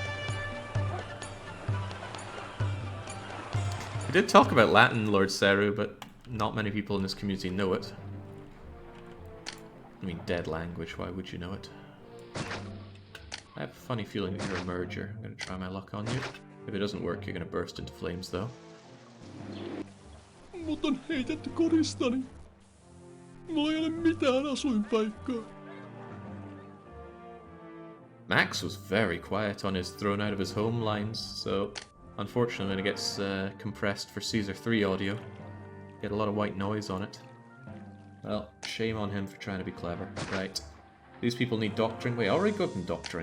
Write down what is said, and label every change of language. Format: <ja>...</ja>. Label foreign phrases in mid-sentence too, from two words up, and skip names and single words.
<en>We did talk about Latin, Lord Seru, but not many people in this community know it. I mean, dead language, why would you know it? I have a funny feeling that you're a merger. I'm going to try my luck on you. If it doesn't work, you're going to burst into flames, though.</en> <fi>Mut on heitetty koristani. Mulla ei ole mitään asuinpaikkaa.</fi> <en>Max was very quiet on his thrown out of his home lines, so unfortunately when it gets compressed for Caesar 3 audio, get a lot of white noise on it. Well, shame on him for trying to be clever. Right. These people need doctoring. Wait, I already got them doctoring.</en>